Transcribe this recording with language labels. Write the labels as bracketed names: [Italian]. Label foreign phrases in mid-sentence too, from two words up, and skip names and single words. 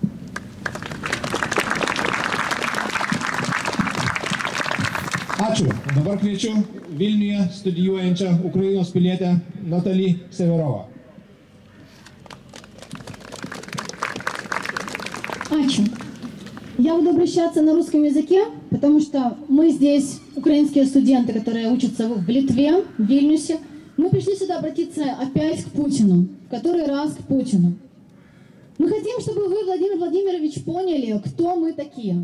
[Lithuanian] Ačiū. Dabar kviečiu Vilniuje studijuojančią Ukrainos pilietę Natalį Severovą. Ačiū. [Russian] Я буду обращаться на русском языке, потому что мы здесь, украинские студенты, которые учатся в Литве, в Вильнюсе, мы пришли сюда обратиться опять к Путину, в который раз к Путину. Мы хотим, чтобы вы, Владимир Владимирович, поняли, кто мы такие.